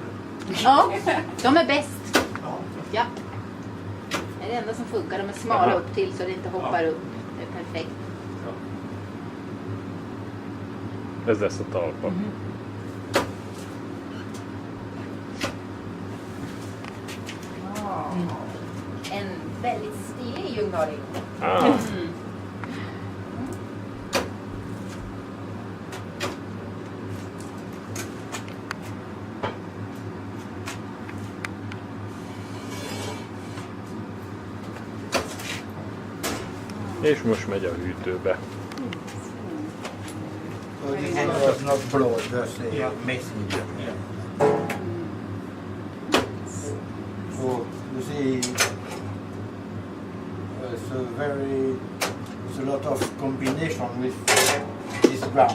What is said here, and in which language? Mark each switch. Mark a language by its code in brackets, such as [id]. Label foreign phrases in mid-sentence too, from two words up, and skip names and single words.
[sv] Ja, de är bäst. Ja. Ja. Det är det enda som funkar. De är smala upp till så det inte hoppar upp. Det är perfekt. [hu] Ez lesz a talpa. [sv] En väldigt stilig ljungdaling. [hu] Ah. És most megy a hűtőbe. [en] So this one was not blown, just messing. So you see, it's a lot of combination with this ground.